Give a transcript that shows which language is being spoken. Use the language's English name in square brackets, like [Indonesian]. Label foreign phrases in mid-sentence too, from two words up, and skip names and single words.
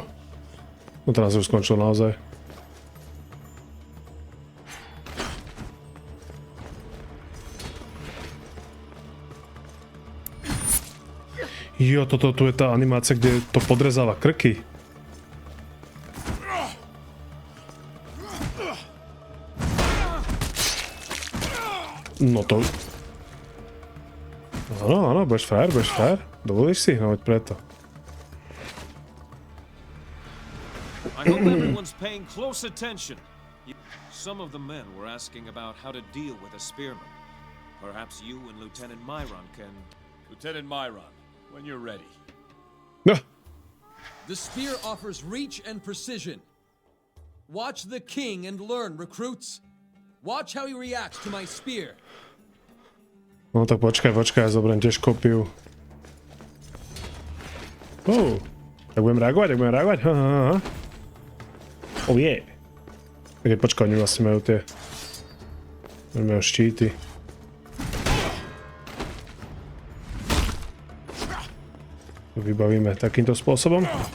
[Slovak] No teraz už skončil naozaj. Jo, toto tu je tá animácia, kde to podrezáva krky. No to... Áno, budeš fair. Dovolíš si? No veď preto. [English] I hope everyone's paying close attention. Some of the men were asking about how to deal with a spearman. Perhaps you and Lieutenant Myron can... Lieutenant Myron, when you're ready. The spear offers reach and precision. Watch the king and learn, recruits. Watch how he reacts to my spear. [Slovak] No tak počkaj, ja zoberiem tiež kopiu. Tak budem reagovať? Aha. [English] Oh yeah. [Slovak] Tak počkaj, oni vlastne majú tie... Oni majú štíty. To vybavíme takýmto spôsobom.